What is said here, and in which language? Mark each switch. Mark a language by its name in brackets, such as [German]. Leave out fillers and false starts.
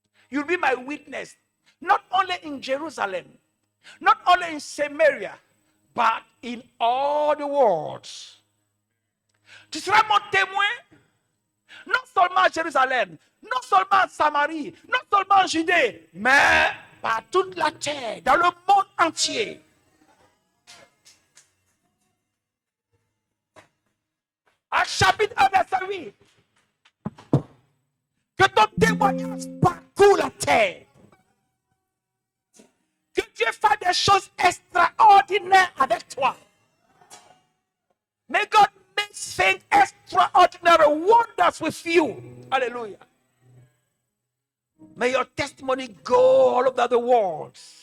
[English] You'll be my witness. Not only in Jerusalem, not only in Samaria, but in all the world. [French] Tu seras mon témoin, non seulement à Jérusalem, non seulement en Samarie, non seulement en Judée, mais par toute la terre, dans le monde entier. À chapitre 1, verset 8. Que ton témoignage parcourt la terre. Que Dieu fasse des choses extraordinaires avec toi. [English] May God make things extraordinary wonders with you. Hallelujah. May your testimony go all over the world.